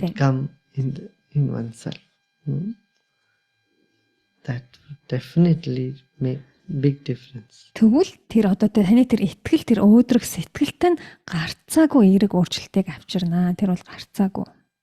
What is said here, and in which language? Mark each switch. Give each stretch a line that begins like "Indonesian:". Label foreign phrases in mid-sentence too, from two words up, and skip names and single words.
English: should come in oneself. That would definitely make big difference.
Mongolian: Тэгвэл тэр одоо таны тэр итгэл тэр өөдрөг сэтгэлтэй нь гарцаагүй эерэг өөрчлөлтийг авчирнаа. Тэр бол гарцаагүй.